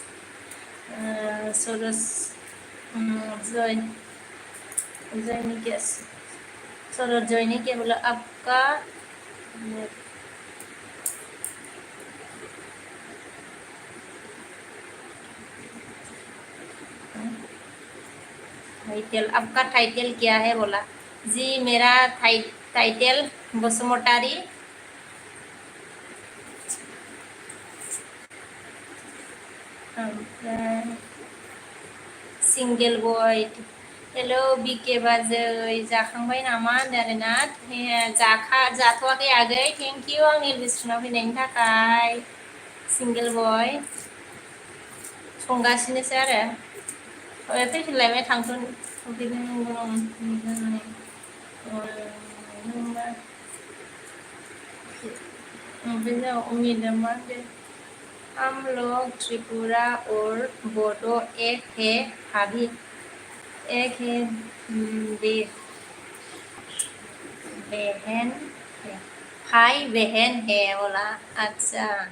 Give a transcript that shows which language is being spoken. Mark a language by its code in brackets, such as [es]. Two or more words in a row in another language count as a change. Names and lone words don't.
[hi] जॉय ने क्या बोला आपका टाइटल आपका टाइटल क्या है बोला जी मेरा टाइटल बसुमतारी [en] single boy [brx] हेल' बिके बाजै जाखांबाय नामा होनदों आरोना जाथ'वाखै आगै [en] thank you [brx] आंनि रेस्टुरेन्टाव फैनायनि थाखाय [en] single boy [brx] संगासिनोसो आरो फैफिनलायबाय [hi] उम्मीद है हम लोग त्रिपुरा और बोडो एक है भाभी एक है बे- बहन है भाई बहन है बोला अच्छा